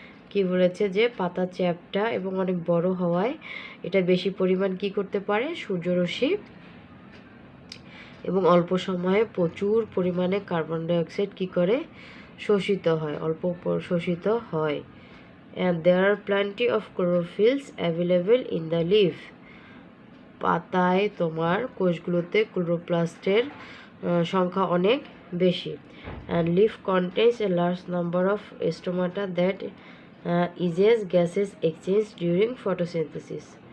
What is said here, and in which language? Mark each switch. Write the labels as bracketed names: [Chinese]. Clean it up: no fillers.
[Bangla] কি বলেছে যে পাতা চ্যাপ্টা এবং অনেক বড় হওয়ায় এটা বেশি পরিমাণ কি করতে পারে? সূর্যরশ্মি এবং অল্প সময়ে প্রচুর পরিমাণে কার্বন ডাইঅক্সাইড কি করে? শোষিত হয়, শোষিত হয়। [English] and there are plenty of chlorophylls available in the leaf. [Bangla] পাতায় তোমার কোষগুলোতে ক্লোরোপ্লাস্টের সংখ্যা অনেক বেশি। [English] and leaf contains a large number of stomata that eases gases exchange during photosynthesis.